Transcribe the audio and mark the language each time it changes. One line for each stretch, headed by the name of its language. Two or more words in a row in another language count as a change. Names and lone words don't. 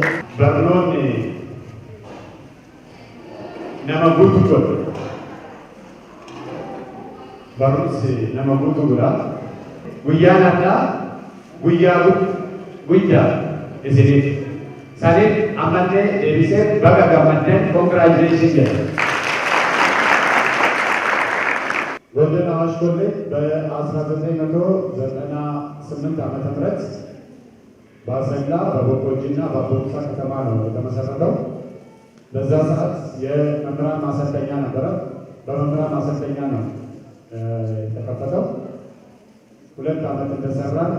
Oromo: Barnoonni nama guutuu godha. Barumsi nama guutuu godha. Guyyaan addaa guyyaa isiniif. Saniif ammallee deebisee baga gammaddeen ኮንግራጁሌሽን jedha.
Amharic: ጎልደን አዋሽ ኮሌጅ በ1998 ዓመተ ምህረት በአሰላ በቦቆጂና በቦክሳ ከተማ ነው የተመሰረተው። በዛ ሰዓት የመምህራን ማሰልጠኛ ነበረ። በመምህራን ማሰልጠኛ ነው የተከፈተው። 2 ዓመት እንደሰራ